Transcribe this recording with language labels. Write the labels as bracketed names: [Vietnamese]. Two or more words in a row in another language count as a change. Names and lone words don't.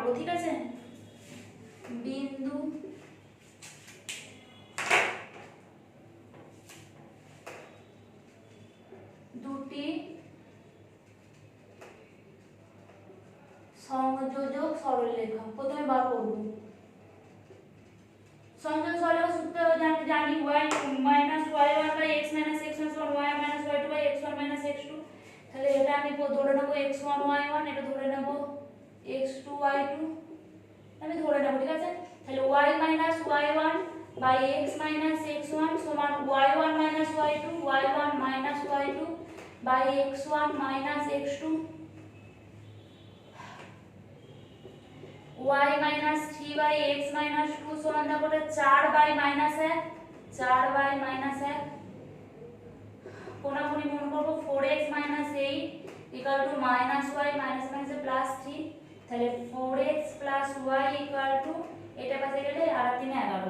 [Bangla] ঠিক আছে, বিন্দু দুটি সংযোজক সরলরেখা প্রথমে বার করব। সংযোজক সরলরেখা সূত্র জানি y y1 x x1 y y2 x1 x2। তাহলে এটা আমি ধরে নেব x1 y1, এটা ধরে নেব x2 y2, আমি ধরে নেব। ঠিক আছে, তাহলে y y1 x x1 সমান y1 y2 y1 y2 x1 x2 y 3 x 2 সমান দেখো 4 -1 4 -1 কোনাকুনি গুণ করব 4x - 8 -y -3। তাহলে 4x + y এটা পাশে গেলে আর 3 11।